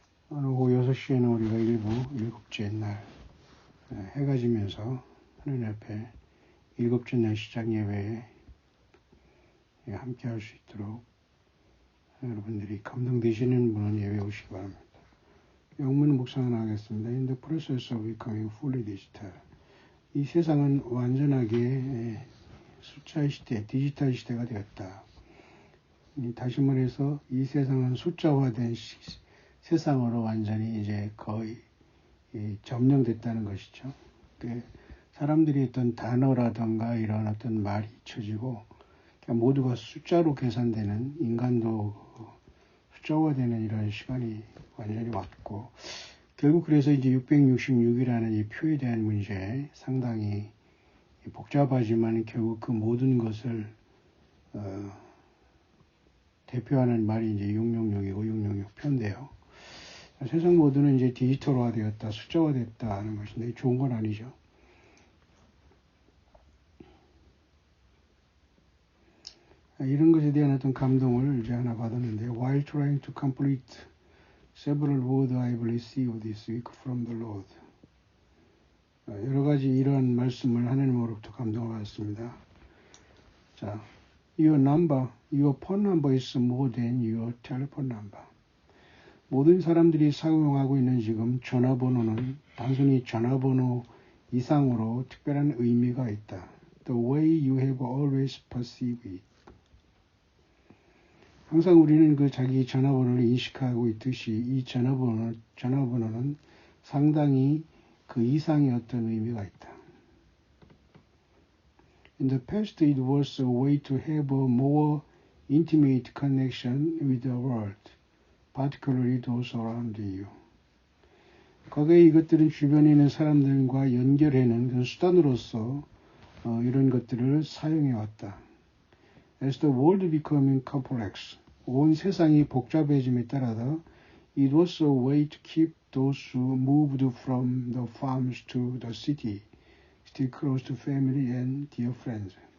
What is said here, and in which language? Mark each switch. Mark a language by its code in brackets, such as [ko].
[ko] 오늘 오후 6시에는 우리가 일곱째 날 해가 지면서 하나님 앞에 일곱째 날 시작 예배에 함께 할 수 있도록 여러분들이 감동되시는 분은 예배 오시기 바랍니다. 영문 묵상을 하겠습니다. [en] In the process of becoming fully digital. [ko] 이 세상은 완전하게 숫자의 시대, 디지털 시대가 되었다. 다시 말해서 이 세상은 숫자화된 세상으로 완전히 이제 거의 점령됐다는 것이죠. 사람들이 어떤 단어라든가 이런 어떤 말이 잊혀지고 모두가 숫자로 계산되는 인간도 숫자화되는 이런 시간이 완전히 왔고 결국 그래서 이제 666이라는 이 표에 대한 문제 상당히 복잡하지만 결국 그 모든 것을 대표하는 말이 이제 666이고 666표인데요. 세상 모두는 이제 디지털화 되었다, 숫자화 됐다 하는 것인데 좋은 건 아니죠. 이런 것에 대한 어떤 감동을 이제 하나 받았는데 [en] While trying to complete several words I received this week from the Lord. [ko] 여러 가지 이러한 말씀을 하나님으로부터 감동을 받았습니다. [en] 자, your phone number is more than your telephone number. [ko] 모든 사람들이 사용하고 있는 지금 전화번호는 단순히 전화번호 이상으로 특별한 의미가 있다. [en] The way you have always perceived it. [ko] 항상 우리는 그 자기 전화번호를 인식하고 있듯이 이 전화번호는 상당히 그 이상의 어떤 의미가 있다. [en] In the past, it was a way to have a more intimate connection with the world, particularly those around you. [ko] 과거에 이것들은 주변에 있는 사람들과 연결하는 그 수단으로서 이런 것들을 사용해왔다. [en] As the world becoming complex, [ko] 온 세상이 복잡해짐에 따라서 [en] it was a way to keep those who moved from the farms to the city still close to family and dear friends.